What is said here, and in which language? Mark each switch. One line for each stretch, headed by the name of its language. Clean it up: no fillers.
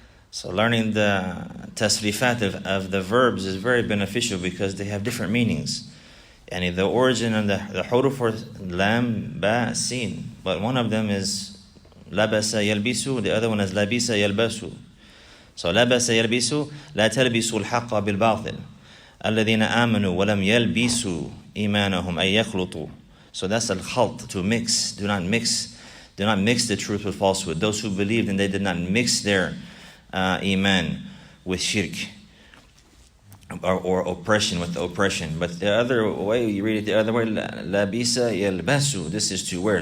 English: So learning the tasrifat of the verbs is very beneficial because they have different meanings. And the origin and the huruf for lam, ba, sin. But one of them is labasa yalbisu, the other one is labisa yalbasu. So labasa yalbisu,
Arabic: la talbisu al-haqqa bil-batil. الذين آمنوا ولم يلبسوا إيمانهم أي يخلطوا.
English: So that's al-khalt, to mix. Do not mix the truth with falsehood. Those who believed and they did not mix their iman with shirk or oppression with the oppression. But the other way, you read it the other way, labisa yalbasu, this is to wear.